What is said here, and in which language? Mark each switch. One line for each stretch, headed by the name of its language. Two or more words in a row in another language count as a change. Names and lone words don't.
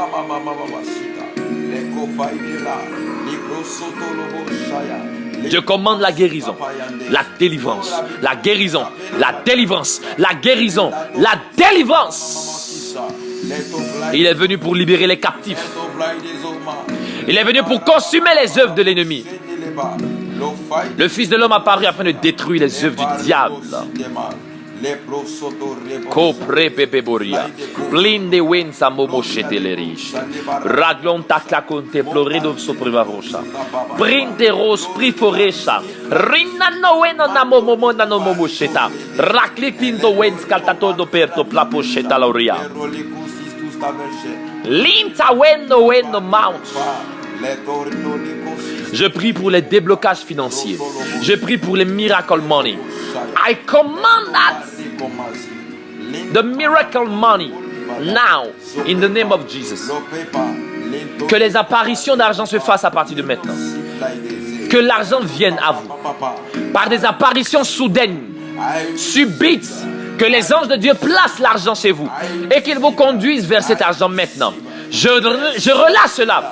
French: Je commande la guérison, la délivrance, la guérison, la délivrance, la guérison, la délivrance. Il est venu pour libérer les captifs. Il est venu pour consumer les œuvres de l'ennemi. Le Fils de l'homme apparu afin de détruire les œuvres du diable. Copre pepe boria, blinde wensa momo chetelerish, raglon takla conte plorido soprima rocha, printe ros priforesha, rinano weno na momo na no momo cheta, rakli tinto wens caltato do perto plapo cheta lauria, linta weno mount. Je prie pour les déblocages financiers. Je prie pour les
English: miracle money. I command that the miracle money now in the name of Jesus.
French: Que les apparitions d'argent se fassent à partir de maintenant. Que l'argent vienne à vous par des apparitions soudaines, subites. Que les anges de Dieu placent l'argent chez vous et qu'ils vous conduisent vers cet argent maintenant. Je relâche cela.